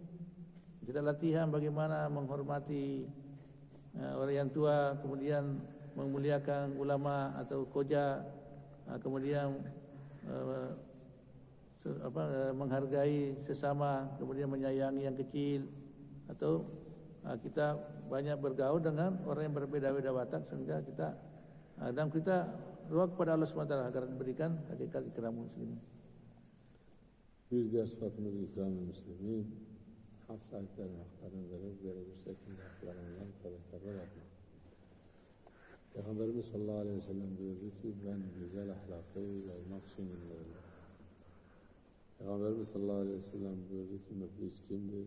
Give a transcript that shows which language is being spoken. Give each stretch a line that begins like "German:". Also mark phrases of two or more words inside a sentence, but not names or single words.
Indonesian: Kita latihan bagaimana menghormati orang yang tua, kemudian memuliakan ulama atau koja, kemudian menghargai sesama, kemudian menyayangi yang kecil, atau kita banyak bergaul dengan orang yang berbeda-beda watak sehingga kita dan kita doa kepada Allah SWT agar diberikan hakikat
Arabic: إكرام المسلمين.
Turkish: Bir diğer sıfatımız
Arabic: إكرام المسلمين,
Turkish: hak sahiplerine haklarını verir şekilde haklarından fedakarlık yapmak. Peygamberimiz
Arabic: صلى الله عليه وسلم
Turkish: buyurdu ki ben güzel ahlakı yaymak için gönderildim. Peygamberimiz
Arabic: صلى الله عليه وسلم
Turkish: buyurdu ki müflis kimdir?